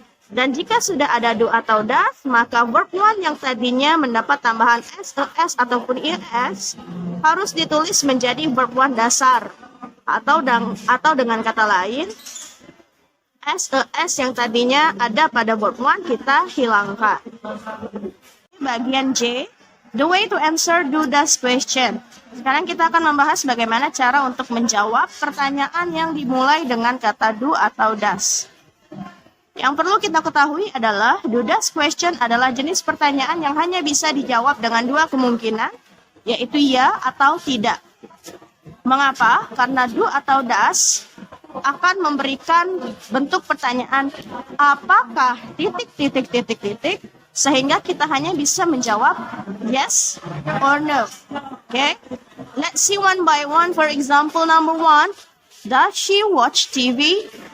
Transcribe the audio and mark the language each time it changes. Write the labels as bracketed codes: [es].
[id] Dan jika sudah ada do atau does, maka verb 1 yang tadinya mendapat tambahan s, ataupun ies harus ditulis menjadi verb 1 dasar. Atau dengan kata lain, s yang tadinya ada pada verb 1 kita hilangkan. Bagian J, [en] the way to answer do-does question. [id] Sekarang kita akan membahas bagaimana cara untuk menjawab pertanyaan yang dimulai dengan kata do atau does. Yang perlu kita ketahui adalah do-does question adalah jenis pertanyaan yang hanya bisa dijawab dengan dua kemungkinan, yaitu ya atau tidak. Mengapa? Karena do atau does akan memberikan bentuk pertanyaan apakah titik, sehingga kita hanya bisa menjawab [en] yes or no. Okay, let's see one by one. For example, number 1, does she watch TV?